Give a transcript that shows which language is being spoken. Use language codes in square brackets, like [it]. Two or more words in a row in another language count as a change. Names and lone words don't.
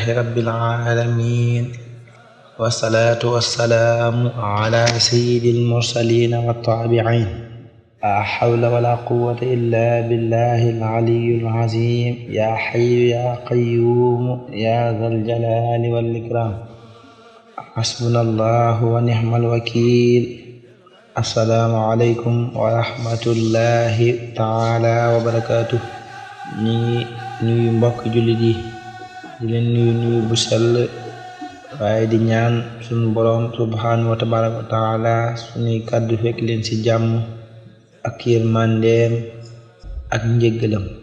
[ar] رب العالمين والصلاة والسلام على سيد المرسلين والتابعين لا حول ولا قوة إلا بالله العلي العظيم يا حي يا قيوم يا ذا الجلال والإكرام حسبنا الله ونعم الوكيل السلام عليكم ورحمة الله تعالى وبركاته. [wo] ñi nuyu mbokk jullit yi di leen nuyu bu sell waaye di ñaan suñu boroom [ar] سبحانه وتبارك وتعالى [wo] suñuy kàddu fekk leen ci jàmm ak yërmandeem ak njëggalam.